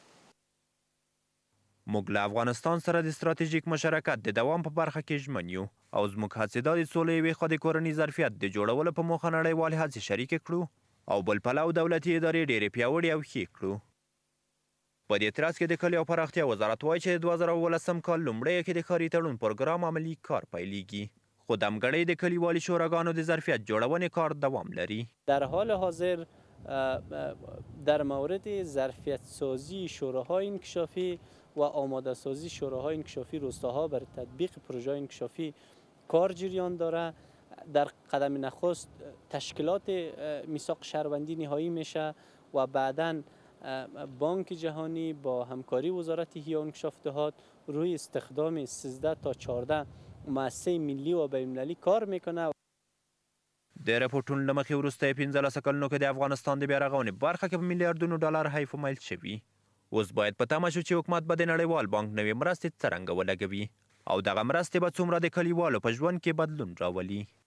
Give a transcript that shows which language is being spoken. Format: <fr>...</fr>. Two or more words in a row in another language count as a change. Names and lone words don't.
<ps>موږ له افغانستان سره د ستراتیژیک مشارکت د دوام په برخه کې ژمن یو او زموږ هڅې دا د سولې یوې خوا د کورني ظرفیت د جوړولو په موخه نړیوالې هڅې شریکې کړو او بل پلو دولتي ادارې ډېرې پیاوړې او ښې کړو. په دې ترڅ کې د کلیو او پراختیا وزارت وایي چې د 2018 کال لومړیو کې د ښاري تړون پروګرام عملي کار پیلېږي، خو دمګړۍ د کلیوالي شوراګانو د ظرفیت جوړونې کار دوام لري.</ps> <fa>در حال حاضر در مورد ظرفیت سازی شوراهای انکشافی و آماده سازی شوراهای انکشافی روستاها بر تطبیق پروژه انکشافی کار جریان داره. در قدم نخست تشکیلات میثاق شهروندی نهایی میشه و بعداً بانک جهانی با همکاری وزارت احیا و انکشاف دهات روی استخدام 13 تا 14 مؤسسه ملی و بین‌المللی کار میکنه.</fa> <ps>د راپورټونو له مخې وروسته 15 کلونو کې د افغانستان د بیارغونې برخه کې په میلیارډونو ډالر حیف و میل شوي. اوس باید په تمه شو چې حکومت به د نړیوال بانک نوې مرستې څرنګه ولګوي او دغه مرستې به څومره د کلیوالو په ژوند کې بدلون راولي.</ps>